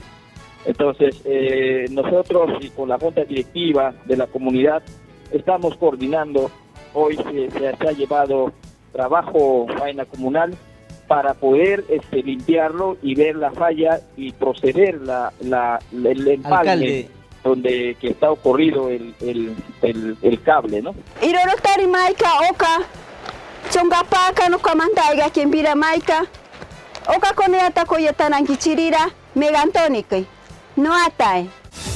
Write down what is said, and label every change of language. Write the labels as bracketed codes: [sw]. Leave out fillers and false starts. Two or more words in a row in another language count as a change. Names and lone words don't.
[es] Entonces nosotros y con la junta directiva de la comunidad estamos coordinando. Hoy se ha llevado trabajo faena comunal para poder limpiarlo y ver la falla y proceder el empalme donde que está ocurrido el cable, ¿no? [mcb] Irorotari maika oka chongapaka no kamantaiga kembira maika oka koneata koyetanangichirira Megantoni no atae